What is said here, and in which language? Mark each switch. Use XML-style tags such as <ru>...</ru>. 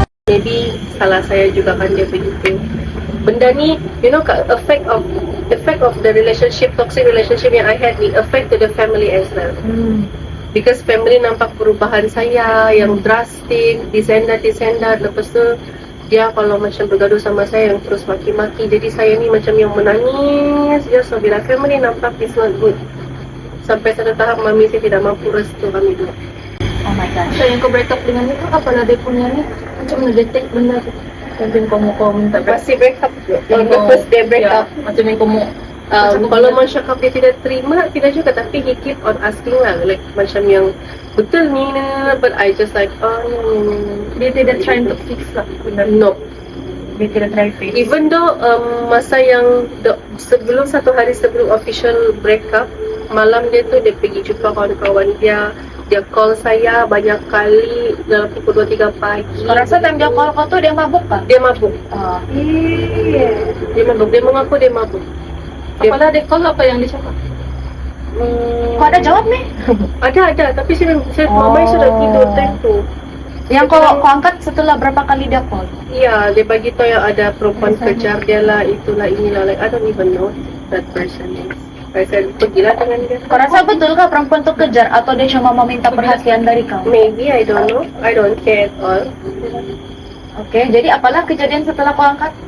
<ms>Maybe salah saya juga kan dia begitu. Benda ni,</ms> <en>you know, effect of the relationship, toxic relationship yang I had ni affect to the family as well. Because</en> <ms>family nampak perubahan saya yang drastik, descendant. Lepas tu dia kalau macam bergaduh sama saya yang terus maki-maki. Jadi saya ni macam yang menangis je. So bila family nampak</ms> <en>it's not good.</en> <ms>Sampai satu tahap mami saya tidak mampu restu kami dua.</ms> <en>Oh my gosh.</en> <ms>So yang kau break up dengan itu apalah dia punya ni macam nge-detect benda tu. Macam kau minta break Masih break up. On the first day break up. Macam yang kau mau Kalau mau cakap dia tidak terima, tidak juga. Tapi</ms> <en>he keep on asking lah. Like</en> <ms>macam yang betul ni.</ms> <en>But I just like,</en> <ms>dia tidak</ms> <en>trying to fix</en> <ms>lah benda.</ms> <en>no.</en> <ms>Dia tidak try fix. Even though masa yang sebelum satu hari sebelum official breakup, malam dia tu dia pergi jumpa kawan-kawan dia. Dia call saya banyak kali dalam pukul 2-3 pagi. Kau rasa time dia call kau tuh dia mabuk kah? Dia mabuk. Dia mabuk. Dia mengaku dia mabuk. Apalah dia call apa yang dia cakap? Kau ada jawab nih? Ada. Tapi saya mamai sudah tidur time tu. Yang kau angkat setelah berapa kali dia call? Iya, dia bagi tahu yang ada perempuan kejar dia lah, itulah inilah.</ms> <en>Like I don't even know that person is.</en> <ms>Saya pergilah dengan dia. Kau rasa betul kah perempuan tuh kejar atau dia cuma meminta perhatian dari kau?</ms> <en>Maybe, I don't know. I don't care at all.</en> <ms>Oke, jadi apalah kejadian setelah kau angkat?</ms>